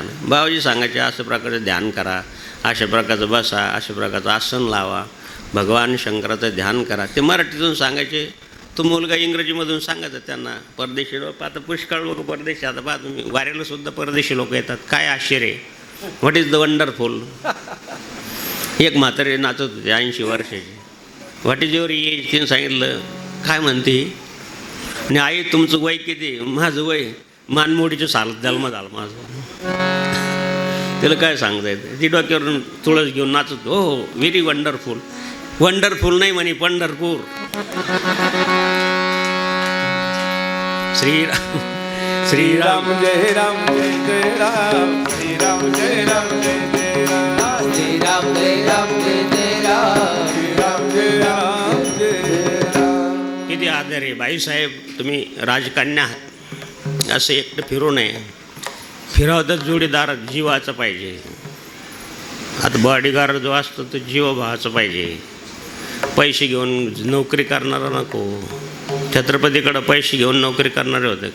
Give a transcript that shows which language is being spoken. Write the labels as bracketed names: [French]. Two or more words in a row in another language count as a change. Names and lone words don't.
[Marathi] बाबाजी सांगायचे अशा प्रकारे ध्यान करा, अशा प्रकारचं बसा, अशा प्रकारचं आसन लावा, भगवान शंकराचं ध्यान करा. ते मराठीतून सांगायचे. तो मुलगा इंग्रजीमधून सांगायचा त्यांना. परदेशी लोक आता पुष्कळ लोक परदेशी, आता पहा तुम्ही वाऱ्याला सुद्धा परदेशी लोक येतात. काय आश्चर्य, [English] what is the wonderful. [Marathi] एक म्हातारे नाचत होते 80 वर्षाची. [English] what is your age? [Marathi] तिने सांगितलं. काय म्हणते? आणि आई तुमचं वय किती? माझं वय मानमोडीचं जन्म झालं माझं. त्याला काय सांगता येतं? ती डोक्यावरून तुळस घेऊन नाचत. हो हो, [English] very wonderful. [Marathi] वंडरफुल नाही म्हणे, पंढरपूर. श्रीराम श्रीराम जय राम जय जय राम, श्रीराम जय राम जय जय राम, श्रीराम जय राम जय जय राम, श्रीराम जय राम जय राम. किती आदर आहे बाईसाहेब. तुम्ही राजकन्या आहात, असं एकटं फिरू नये. फिरावं तर जोडीदार जीवाचं पाहिजे. आता बॉडीगार्ड जो असतो तो जीवभावाचं पाहिजे. पैसे घेऊन नोकरी करणारा नको. छत्रपतीकडं पैसे घेऊन नोकरी करणारे होते.